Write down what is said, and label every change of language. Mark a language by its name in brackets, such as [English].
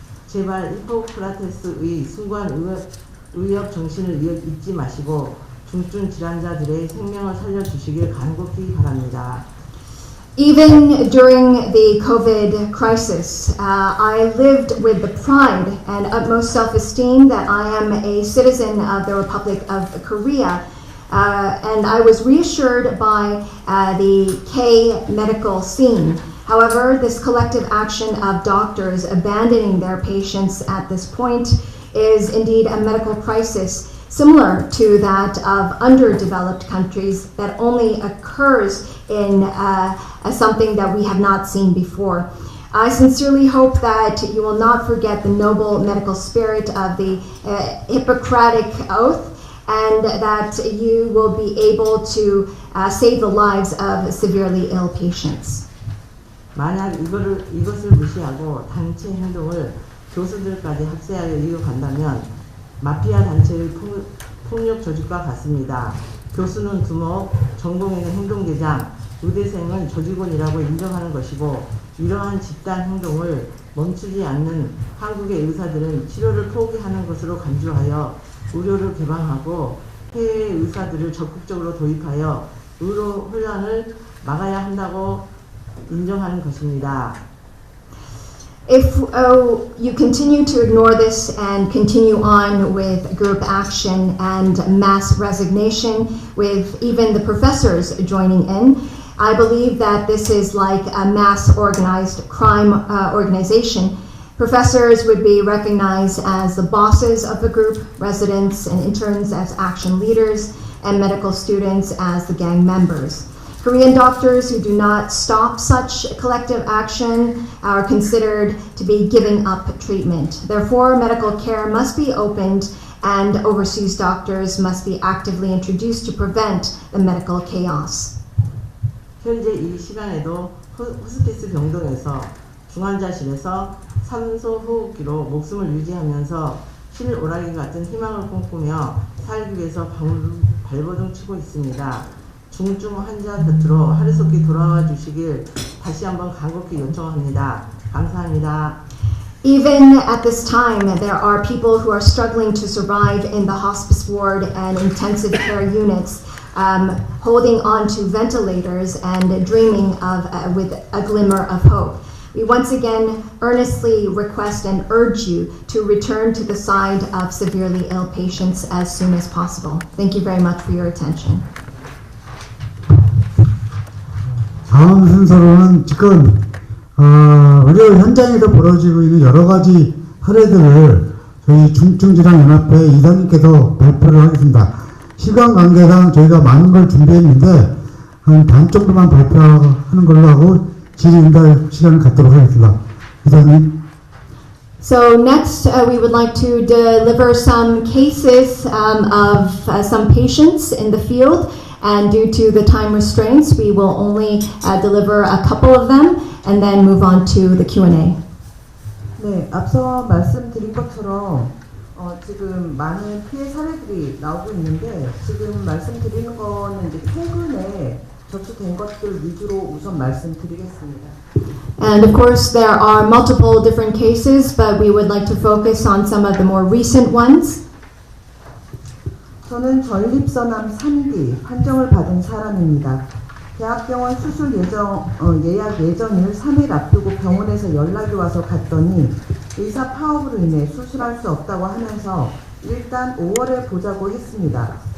[Korean] 제발 히포크라테스의 숭고한 의협 정신을 잊지 마시고 중증 질환자들의 생명을 살려주시길 간곡히 바랍니다. [English] Even during the COVID crisis, I lived with the pride and utmost self-esteem that I am a citizen of the Republic of Korea. And I was reassured by the K medical scene. However, this collective action of doctors abandoning their patients at this point is indeed a medical crisis similar to that of underdeveloped countries that only occurs in something that we have not seen before. I sincerely hope that you will not forget the noble medical spirit of the Hippocratic Oath, and that you will be able to save the lives of severely ill patients. [Korean] 만약 이것을 무시하고 단체 행동을 교수들까지 합세하여 이어간다면 마피아 단체의 폭력 조직과 같습니다. 교수는 두목, 전공의는 행동대장, 의대생은 조직원이라고 인정하는 것이고 이러한 집단 행동을 멈추지 않는 한국의 의사들은 치료를 포기하는 것으로 간주하여 의료를 개방하고 해외 의사들을 적극적으로 도입하여 의료 혼란을 막아야 한다고 인정하는 것입니다. [English] If you continue to ignore this and continue on with group action and mass resignation, with even the professors joining in, I believe that this is like a mass organized crime organization. Professors would be recognized as the bosses of the group, residents and interns as action leaders, and medical students as the gang members. Korean doctors who do not stop such collective action are considered to be giving up treatment. Therefore, medical care must be opened and overseas doctors must be actively introduced to prevent the medical chaos. [Korean] 현재 이 시간에도 호스피스 병동에서 중환자실에서 산소 호흡기로 목숨을 유지하면서 실오라기 같은 희망을 꿈꾸며 살기 위해서 발버둥 치고 있습니다. 중증 환자 곁으로 하루속히 돌아와 주시길 다시 한번 간곡히 요청합니다. 감사합니다. [English] Even at this time, there are people who are struggling to survive in the hospice ward and intensive care units, holding on to ventilators and dreaming of with a glimmer of hope. We once again earnestly request and urge you to return to the side of severely ill patients as soon as possible. Thank you very much for your attention. [Korean] 다음 순서로는 지금 의료 현장에서 벌어지고 있는 여러 가지 사례들을 저희 중증질환연합회 이사님께서 발표를 하겠습니다. 시간 관계상 저희가 많은 걸 준비했는데 한 반 정도만 발표하는 걸로 하고 질의응답 시간을 갖도록 하겠습니다. 이사님. [English] So next, we would like to deliver some cases of some patients in the field. And due to the time restraints, we will only deliver a couple of them and then move on to the Q&A. [Korean] 네, 앞서 말씀드린 것처럼 지금 많은 피해 사례들이 나오고 있는데 지금 말씀드리는 거는 이제 최근에 접수된 것들 위주로 우선 말씀드리겠습니다. [English] And of course, there are multiple different cases, but we would like to focus on some of the more recent ones. [Korean] 저는 전립선암 3기 판정을 받은 사람입니다. 대학병원 수술 예약 예정일 3일 앞두고 병원에서 연락이 와서 갔더니 의사 파업으로 인해 수술할 수 없다고 하면서 일단 5월에 보자고 했습니다.